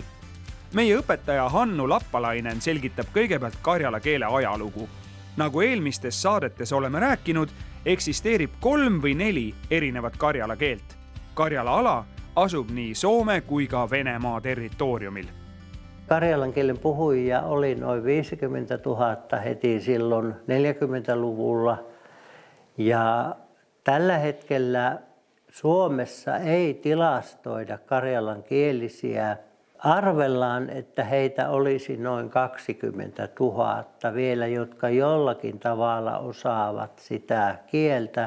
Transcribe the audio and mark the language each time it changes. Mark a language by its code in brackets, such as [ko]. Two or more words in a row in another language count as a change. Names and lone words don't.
[et] Meie õpetaja Hannu Lappalainen selgitab kõigepealt karjala keele ajalugu. Nagu eelmistes saadetes oleme rääkinud, eksisteerib 3 või 4 erinevat karjala keelt. Karjala ala asub nii Soome kui ka Venemaa territooriumil. [fi] Karjalan kielen puhujia oli noin 50 000 heti silloin 40-luvulla. Ja tällä hetkellä Suomessa ei tilastoida karjalan kielisiä. Arvellaan, että heitä olisi noin 20 000 vielä, jotka jollakin tavalla osaavat sitä kieltä.